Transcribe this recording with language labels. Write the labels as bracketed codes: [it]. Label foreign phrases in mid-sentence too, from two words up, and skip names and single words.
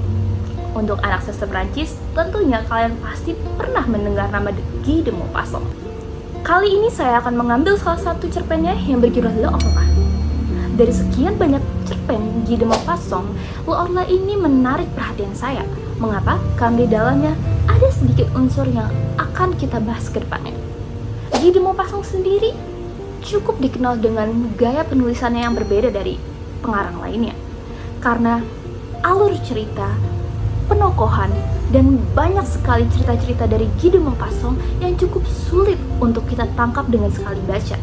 [id] Untuk anak sastra Prancis, tentunya kalian pasti pernah mendengar nama Guy de Maupassant. Kali ini saya akan mengambil salah satu cerpennya yang berjudul Le Orla. Dari sekian banyak cerpen Guy de Maupassant, Le Orla ini menarik perhatian saya. Mengapa? Karena di dalamnya ada sedikit unsur yang akan kita bahas ke depannya. Guy de Maupassant sendiri cukup dikenal dengan gaya penulisannya yang berbeda dari pengarang lainnya. Karena alur cerita, penokohan, dan banyak sekali cerita-cerita dari Guy de Maupassant yang cukup sulit untuk kita tangkap dengan sekali baca.